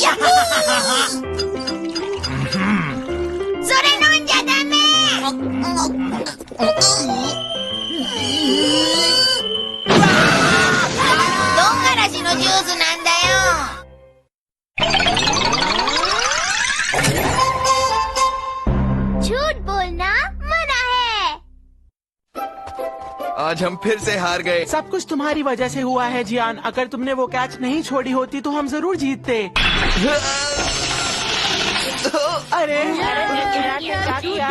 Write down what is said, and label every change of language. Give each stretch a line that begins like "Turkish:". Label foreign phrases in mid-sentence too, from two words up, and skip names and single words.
Japanese: ヤッホー！それ飲んじゃダメ！唐辛子のジュースなんだ
Hindi: よ。झूठ बोलना मना है। आज हम फिर से हार गए। सब कुछ तुम्हारी वजह से हुआ है जियान। अगर तुमने वो कैच नहीं छोड़ी होती तो हम जरूर जीतते। अरे क्या किया?